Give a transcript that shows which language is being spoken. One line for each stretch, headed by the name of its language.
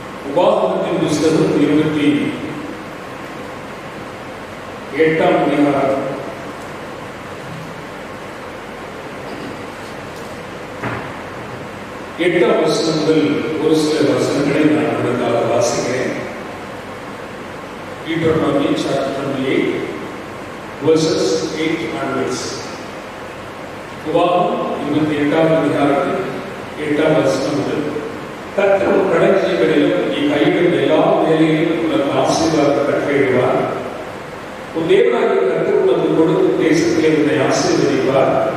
Tamil: உபாகமத்தின் புஸ்தகம் 28ஆம் அதிகாரம் 8ஆம் வசனம் முதல் ஒரு சில வசனங்களை நான் உங்களுக்காக வாசிக்கிறேன்.
English: Deuteronomy chapter 28 verses 8 onwards.
Tamil: உபாகமம் 28ஆம் அதிகாரம் 8ஆம் வசனம் முதல் கர்த்தர் உன் கடற்கரைகளிலும் நீ கையிடும் எல்லா வேலையிலும் உனக்கு ஆசீர்வாதம் கட்டளையிடுவார். உன் தேவனாகிய கர்த்தர் உனக்கு கொடுக்கும் தேசத்திலே உன்னை ஆசீர்வதிப்பார்.